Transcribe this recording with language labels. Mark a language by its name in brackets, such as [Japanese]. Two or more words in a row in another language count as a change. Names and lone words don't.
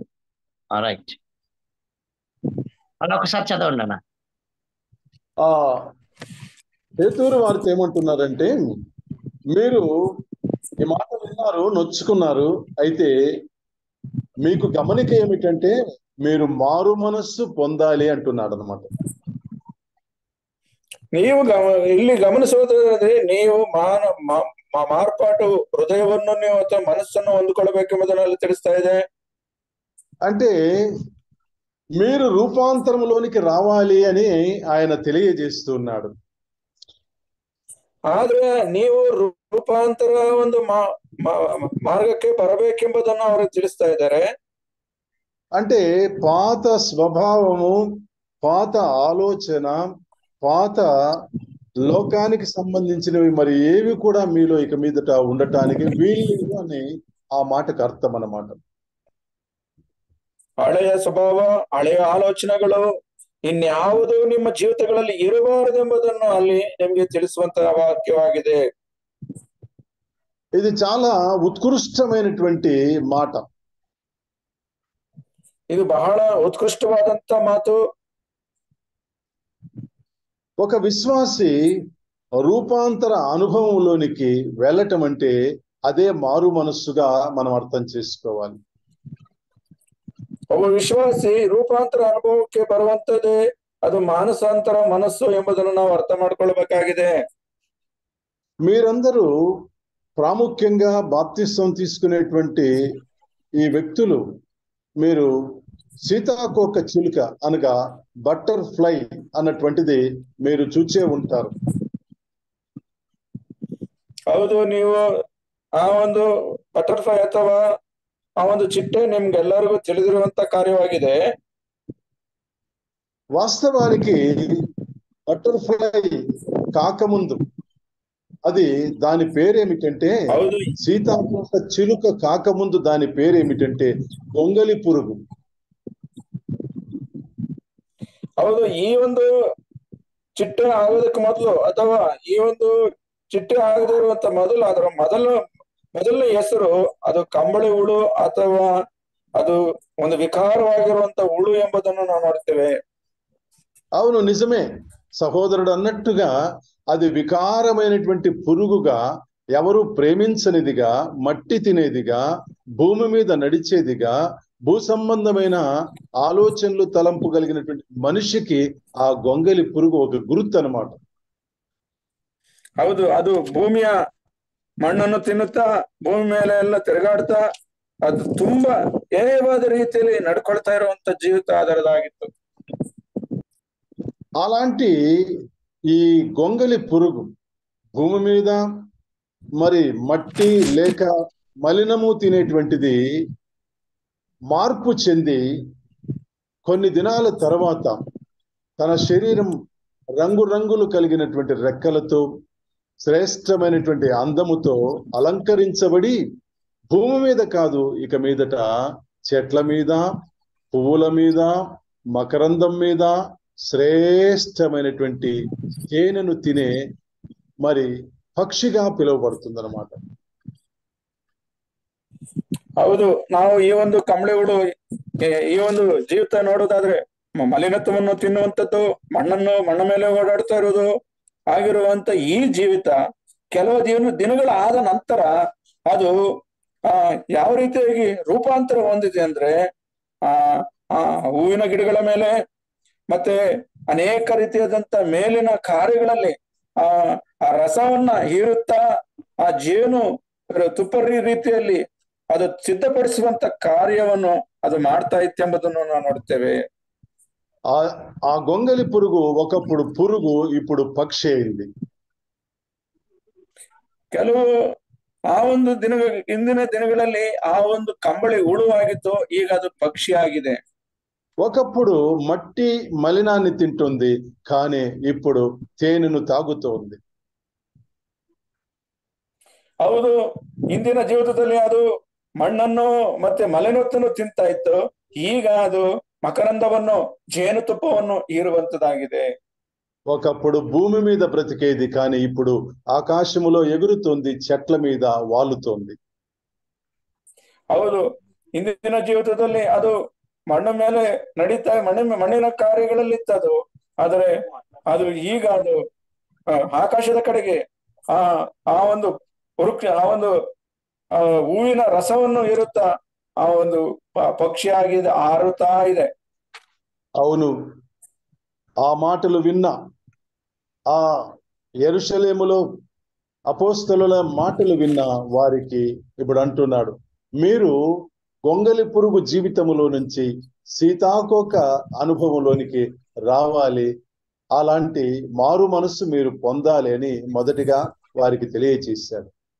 [Telugu] రైట్, అలా ఒకసారి చదవండి అన్న. పేతురు వారితో ఏమంటున్నారంటే, మీరు ఈ మాట విన్నారు, నొచ్చుకున్నారు, అయితే మీకు గమనిక ఏమిటంటే మీరు మారు మనస్సు పొందాలి అంటున్నాడు అనమాట. [Kannada] ನೀವು ಇಲ್ಲಿ ಗಮನಿಸುವುದಾದ್ರೆ ನೀವು ಮಾರ್ಪಾಟು ಹೃದಯವನ್ನು ನೀವು ಅಥವಾ ಮನಸ್ಸನ್ನು ಹೊಂದಿಕೊಳ್ಳಬೇಕೆಂಬುದನ್ನು ತಿಳಿಸ್ತಾ ಇದೆ. [Telugu] అంటే మీరు రూపాంతరంలోనికి రావాలి అని ఆయన తెలియజేస్తున్నాడు. [Kannada] ಆದ್ರೆ ನೀವು ರೂಪಾಂತರ ಒಂದು మార్గಕ್ಕೆ ಬರಬೇಕೆಂಬುದನ್ನು ಅವರು ತಿಳಿಸ್ತಾ ಇದ್ದಾರೆ. [Telugu] అంటే పాత స్వభావము, పాత ఆలోచన, పాత లోకానికి సంబంధించినవి మరి ఏవి కూడా మీలో ఇక మీదట ఉండటానికి వీలు అని ఆ మాటకు అర్థం అన్నమాట. [Kannada] ಹಳೆಯ ಸ್ವಭಾವ, ಹಳೆಯ ಆಲೋಚನೆಗಳು ಇನ್ಯಾವುದು ನಿಮ್ಮ ಜೀವಿತಗಳಲ್ಲಿ ಇರಬಾರದೆಂಬುದನ್ನು ಅಲ್ಲಿ ನಿಮಗೆ ತಿಳಿಸುವಂತಹ ವಾಕ್ಯವಾಗಿದೆ. [Telugu] ఇది చాలా ఉత్కృష్టమైనటువంటి మాట. [Kannada] ಇದು ಬಹಳ ಉತ್ಕೃಷ್ಟವಾದಂತ ಮಾತು. [Telugu] ఒక విశ్వాసి రూపాంతర అనుభవంలోనికి వెళ్ళటం అంటే అదే మారు మనస్సుగా మనం అర్థం చేసుకోవాలి. [Kannada] ಒಬ್ಬ ವಿಶ್ವಾಸಿ ರೂಪಾಂತರ ಅನುಭವಕ್ಕೆ ಬರುವಂತದ್ದೇ ಅದು ಮಾನಸಾಂತರ ಮನಸ್ಸು ಎಂಬುದನ್ನು ನಾವು ಅರ್ಥ ಮಾಡ್ಕೊಳ್ಬೇಕಾಗಿದೆ. [Telugu] మీరందరూ ప్రాముఖ్యంగా బాప్తిస్వం తీసుకునేటువంటి ఈ వ్యక్తులు మీరు సీతాకోక చిలుక అనగా బటర్ఫ్లై అన్నటువంటిది మీరు చూచే ఉంటారు. [Kannada] ಹೌದು, ನೀವು ಆ ಒಂದು ಬಟರ್ಫ್ಲೈ ಅಥವಾ ಆ ಒಂದು ಚಿಟ್ಟೆ ನಿಮ್ಗೆಲ್ಲರಿಗೂ ತಿಳಿದಿರುವಂತ ಕಾರ್ಯವಾಗಿದೆ. [Telugu] వాస్తవానికి బటర్ఫ్లై కాకముందు అది దాని పేరేమిటంటే, [Kannada] ಹೌದು, [Telugu] సీతాకోక చిలుక కాకముందు దాని పేరేమిటంటే గొంగలి పురుగు. [Kannada] ಹೌದು, ಈ ಒಂದು ಚಿಟ್ಟೆ ಆಗೋದಕ್ಕೆ ಮೊದಲು ಅಥವಾ ಈ ಒಂದು ಚಿಟ್ಟೆ ಆಗದಿರುವಂತ ಮೊದಲು ಅದರ ಮೊದಲನೇ ಹೆಸರು ಅದು ಕಂಬಳಿ ಹುಳು ಅಥವಾ ಅದು ಒಂದು ವಿಕಾರವಾಗಿರುವಂತ ಹುಳು ಎಂಬುದನ್ನು ನಾವು ನೋಡ್ತೇವೆ. [Telugu] అవును, నిజమే సహోదరుడు అన్నట్టుగా అది వికారమైనటువంటి పురుగుగా, ఎవరు ప్రేమించనిదిగా, మట్టి తినేదిగా, భూమి మీద నడిచేదిగా, భూ సంబంధమైన ఆలోచనలు తలంపు కలిగినటువంటి మనిషికి ఆ గొంగలి పురుగు ఒక గుర్తు అన్నమాట. [Kannada] ಹೌದು, ಅದು ಭೂಮಿಯ ಮಣ್ಣನ್ನು ತಿನ್ನುತ್ತಾ ಭೂಮಿ ಮೇಲೆ ಎಲ್ಲ ತಿರುಗಾಡ್ತಾ ಅದು ತುಂಬಾ ಹೇಯವಾದ ರೀತಿಯಲ್ಲಿ ನಡ್ಕೊಳ್ತಾ ಇರುವಂತ ಜೀವಿತ ಅದರದಾಗಿತ್ತು. [Telugu] అలాంటి ఈ గొంగలి పురుగు భూమి మీద మరి మట్టి లేక మలినము తినేటువంటిది మార్పు చెంది కొన్ని దినాల తర్వాత తన శరీరం రంగురంగులు కలిగినటువంటి రెక్కలతో, శ్రేష్టమైనటువంటి అందముతో అలంకరించబడి భూమి మీద కాదు, ఇక మీదట చెట్ల మీద, పువ్వుల మీద, మకరందం మీద శ్రేష్టమైనటువంటి తేనెను తినే మరి పక్షిగా పిలువబడుతుందన్నమాట. [Kannada] ಹೌದು, ನಾವು ಈ ಒಂದು ಕಂಬಳಿ ಹುಳು ಈ ಒಂದು ಜೀವಿತ ನೋಡೋದಾದ್ರೆ ಮಲಿನತ್ವವನ್ನು ತಿನ್ನುವಂಥದ್ದು, ಮಣ್ಣ ಮೇಲೆ ಓಡಾಡ್ತಾ ಇರೋದು ಆಗಿರುವಂತ ಈ ಜೀವಿತ ಕೆಲವು ದಿನಗಳಾದ ನಂತರ ಅದು ಯಾವ ರೀತಿಯಾಗಿ ರೂಪಾಂತರ ಹೊಂದಿದೆ ಅಂದ್ರೆ ಹೂವಿನ ಗಿಡಗಳ ಮೇಲೆ ಮತ್ತೆ ಅನೇಕ ರೀತಿಯಾದಂತ ಮೇಲಿನ ಕಾರ್ಯಗಳಲ್ಲಿ ಆ ರಸವನ್ನ ಹೀರುತ್ತಾ ಆ ಜೇನು ತುಪ್ಪರಿ ರೀತಿಯಲ್ಲಿ ಅದು ಸಿದ್ಧಪಡಿಸುವಂತ ಕಾರ್ಯವನ್ನು ಅದು ಮಾಡ್ತಾ ಇತ್ತು ಎಂಬುದನ್ನು ನಾವು ನೋಡ್ತೇವೆ. [Telugu] ఆ గొంగలి పురుగు ఒకప్పుడు పురుగు, ఇప్పుడు పక్షి అయింది. [Kannada] ಕೆಲವು ಆ ಒಂದು ಇಂದಿನ ದಿನಗಳಲ್ಲಿ ಆ ಒಂದು ಕಂಬಳಿ ಹುಳುವಾಗಿತ್ತು, ಈಗ ಅದು ಪಕ್ಷಿ ಆಗಿದೆ. [Telugu] ఒకప్పుడు మట్టి మలినాన్ని తింటుంది, కానీ ఇప్పుడు తేనెను తాగుతోంది. [Kannada] ಹೌದು, ಇಂದಿನ ಜೀವಿತದಲ್ಲಿ ಅದು ಮಣ್ಣನ್ನು ಮತ್ತೆ ಮಲಿನತ್ವವನ್ನು ತಿಂತಾ ಇತ್ತು, ಈಗ ಅದು మకరందವನ್ನು, జేనుతుప్పವನ್ನು హీరుವಂತದಾಗಿದೆ. [Telugu] ఒకప్పుడు భూమి మీద బ్రతికేది, కానీ ఇప్పుడు ఆకాశములో ఎగురుతోంది, చెట్ల మీద వాలుతోంది. [Kannada] ಹೌದು, ಇಂದಿನ ಜೀವಿತದಲ್ಲಿ ಅದು ಮಣ್ಣ ಮೇಲೆ ನಡೀತಾ ಮಣ್ಣಿನ ಕಾರ್ಯಗಳಲ್ಲಿ ಇತ್ತದು, ಆದರೆ ಅದು ಈಗ ಅದು ಆಕಾಶದ ಕಡೆಗೆ ಆ ಒಂದು ಆ ಒಂದು ಹೂವಿನ ರಸವನ್ನು ಇರುತ್ತಾ ಆ ಒಂದು పక్షి ఆಗಿದೆ ఆరుతా ಇದೆ. [Telugu] అవును, ఆ మాటలు విన్నా ఆ యెరూషలేములో అపోస్తలుల మాటలు విన్న వారికి ఇప్పుడు అంటున్నాడు, మీరు గొంగలి పురుగు జీవితములో నుంచి సీతాకోక అనుభవంలోనికి రావాలి, అలాంటి మారు మనస్సు మీరు పొందాలి అని మొదటిగా వారికి తెలియచేశాడు.